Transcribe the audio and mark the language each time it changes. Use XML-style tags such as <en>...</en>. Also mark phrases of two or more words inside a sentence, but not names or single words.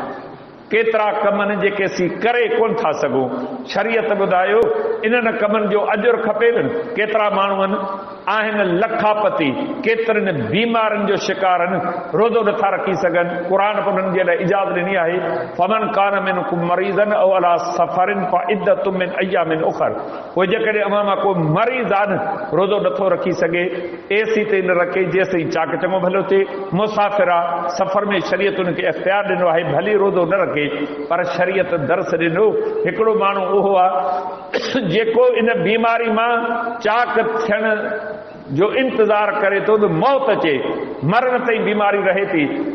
<sd>केतिरा कम आहिनि जेके असीं करे कोन था सघूं, शरीयत ॿुधायो इन्हनि कमनि जो अजुर खपे न। केतिरा माण्हू आहिनि लखापति, केतिरनि बीमारियुनि जो शिकार आहिनि, रोज़ो नथा रखी सघनि। क़ुर उन्हनि जे लाइ इजाज़त ॾिनी आहे,</sd> <ar>فمن كان منكم مريضا أو على سفر فعدة من أيام أخر.</ar> <sd>पोइ जेकॾहिं अवां मां को मरीज़ आहे न, रोज़ो नथो रखी सघे, एसी ते न रखे जेसिताईं चाक चङो भलो थिए, मुसाफ़िर आहे, सफ़र में शरीयत उनखे इख़्तियार ॾिनो आहे भली रोज़ो न रखे, पर शरीयत दर्स ॾिनो। हिकिड़ो माण्हू उहो आहे जेको इन बीमारी मां चाक थियण जो इंतज़ार करे थो त मौत अचे, मरण ताईं बीमारी रहे थी।</sd>